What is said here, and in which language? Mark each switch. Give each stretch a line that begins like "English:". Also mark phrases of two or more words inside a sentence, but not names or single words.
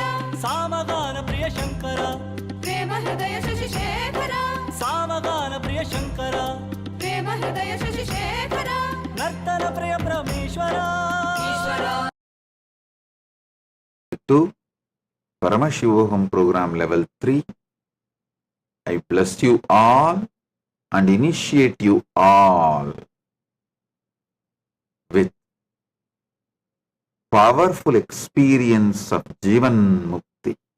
Sanskrit: ಸಾಮಗಾನ ಪ್ರಿಯ ಶಂಕರ ಪ್ರೇಮ ಹೃದಯ ಶಶಿಶೇಖರ ಸಾಮಗಾನ ಪ್ರಿಯ ಶಂಕರ ಪ್ರೇಮ ಹೃದಯ ಶಶಿಶೇಖರ ನರ್ತನ ಪ್ರಿಯ ಪರಮೇಶ್ವರ
English: To Paramashivoham program level 3, I bless you all and initiate you all with powerful experience of Jivan Mukti.